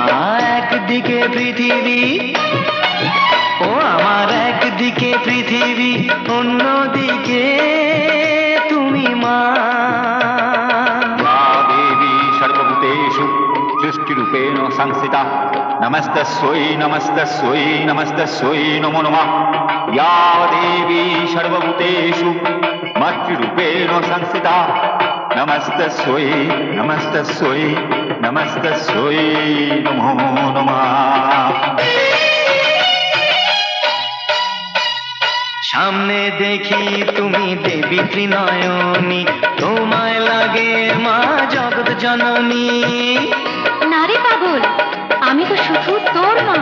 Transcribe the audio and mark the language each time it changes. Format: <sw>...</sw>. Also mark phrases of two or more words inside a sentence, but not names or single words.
<bn>একদিকে পৃথিবী, ও আমার একদিকে পৃথিবী, অন্যদিকে তুমি মা।</bn> <sa>দেবী সর্বভূতেষু সৃষ্টিরূপেণ সংস্থিতা নমস্তস্যৈ নমস্তস্যৈ নমস্তস্যৈ নমো নমঃ या देवी सर्वभूतेषु मातृरूपेण संस्थिता नमस्तस्यै नमस्तस्यै नमस्तस्यै नमो नमः</sa> <bn>সামনে দেখি তুমি দেবী ত্রিনয়নী, তোমায় লাগে মা জগৎ জননী। না রে পাগল, আমি তো শুধু তোর মা।</bn>